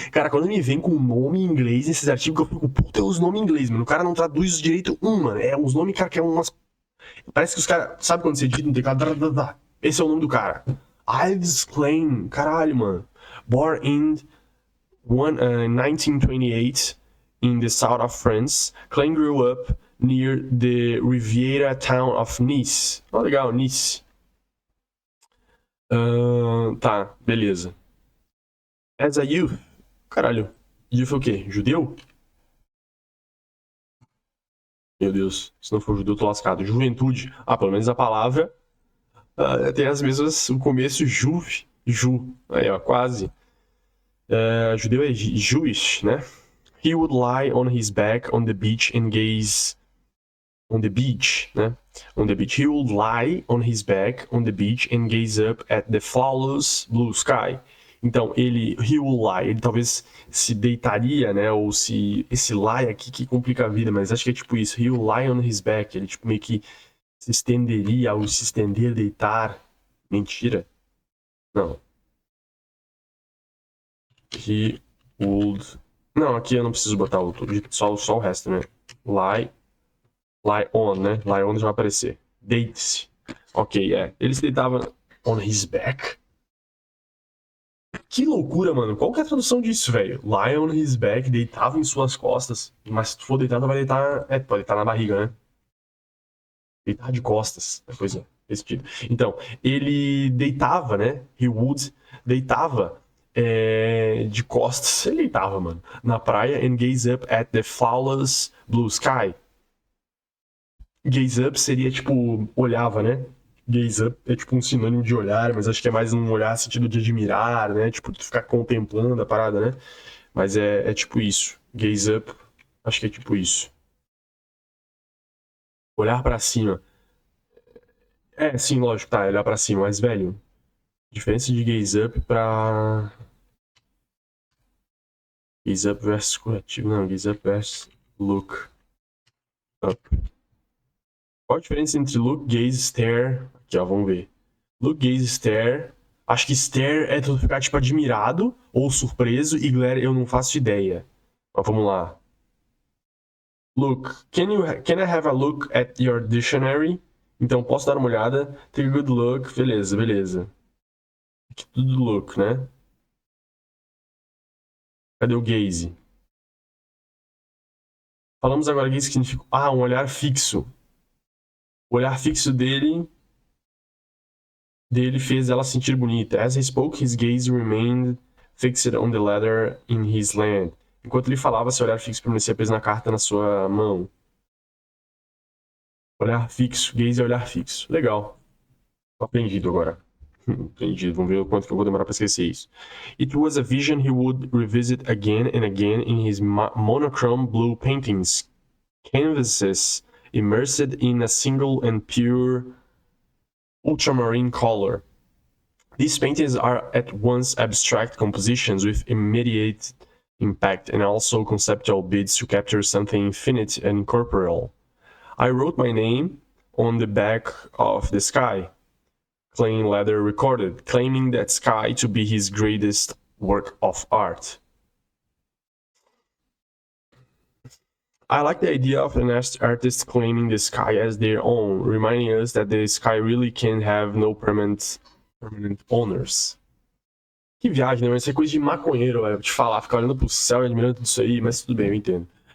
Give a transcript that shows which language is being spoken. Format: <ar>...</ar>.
<pt>Cara, quando me vem com nome em inglês nesses artigos, eu fico, puta, é os nomes em inglês, mano. O cara não traduz direito mano. É uns nomes, cara, que é umas. Parece que os caras. Sabe quando você digita no teclado? Esse é o nome do cara. Yves Klein. Caralho, mano.</pt> <en>Born in 1928 in the south of France, Klein grew up near the Riviera town of Nice.</en> <pt>Oh, legal, Nice. Tá, beleza.</pt> <en>As a youth.</en> <pt>Caralho. Youth é o quê? Judeu? Meu Deus. Se não for judeu, eu tô lascado. Juventude. Ah, pelo menos a palavra tem as mesmas. O começo, juve. Ju. Aí, ó, quase. Judeu é Jewish, né?</pt> <en>He would lie on his back on the beach and gaze on the beach, né? On the beach. He would lie on his back on the beach and gaze up at the flawless blue sky.</en> <pt>Então,</pt> <en>he will lie,</en> <pt>ele talvez se deitaria, né? Ou se, esse lie aqui que complica a vida, mas acho que é tipo isso.</pt> <en>He will lie on his back,</en> <pt>ele tipo meio que se estenderia, ao se estender, deitar. Mentira. Não.</pt> <en>He would...</en> <pt>Não, aqui eu não preciso botar só o resto, né?</pt> <en>Lie on,</en> <pt>né? Lie on já vai aparecer. Deite-se. Ok, Ele se deitava</pt> <en>on his back.</en> <pt>Que loucura, mano. Qual que é a tradução disso, velho?</pt> <en>Lie on his back,</en> <pt>deitava em suas costas. Mas se tu for deitado, vai deitar... pode deitar na barriga, né? Deitar de costas. Pois é, esse sentido. Então, ele deitava, né?</pt> <en>He would,</en> <pt>deitava de costas. Ele deitava, mano. Na praia</pt> <en>and gaze up at the flawless blue sky.</en> <pt>Gaze up seria tipo, olhava, né? Gaze up é tipo um sinônimo de olhar, mas acho que é mais um olhar no sentido de admirar, né? Tipo, tu ficar contemplando a parada, né? Mas é tipo isso. Gaze up, acho que é tipo isso. Olhar pra cima. Sim, lógico, tá, olhar pra cima, mas, velho, diferença de gaze up pra... Gaze up versus curativo, não, gaze up versus look up. Qual a diferença entre look, gaze, stare? Aqui, ó, vamos ver. Look, gaze, stare. Acho que stare é tu ficar, tipo, admirado ou surpreso, e glare eu não faço ideia. Mas vamos lá. Look.</pt> <en>Can I have a look at your dictionary?</en> <pt>Então, posso dar uma olhada?</pt> <en>Take a good look.</en> <pt>Beleza, beleza. Aqui tudo look, né? Cadê o gaze? Falamos agora gaze que significa... um olhar fixo. O olhar fixo dele fez ela se sentir bonita.</pt> <en>As he spoke, his gaze remained fixed on the letter in his hand.</en> <pt>Enquanto ele falava, seu olhar fixo permanecia preso na carta na sua mão. Olhar fixo, gaze é olhar fixo. Legal. Tô aprendido agora. Entendido. Vamos ver o quanto que eu vou demorar para esquecer isso.</pt> <en>It was a vision he would revisit again and again in his monochrome blue paintings. Canvases immersed in a single and pure ultramarine color. These paintings are at once abstract compositions with immediate impact and also conceptual bids to capture something infinite and corporeal. I wrote my name on the back of the sky, Klein later recorded, claiming that sky to be his greatest work of art. I like the idea of an artist claiming the sky as their own, reminding us that the sky really can have no permanent owners.</en> <pt>Que viagem, né? Isso é coisa de maconheiro, velho. Te falar, ficar olhando pro céu e admirando tudo isso aí, mas tudo bem, eu entendo.</pt>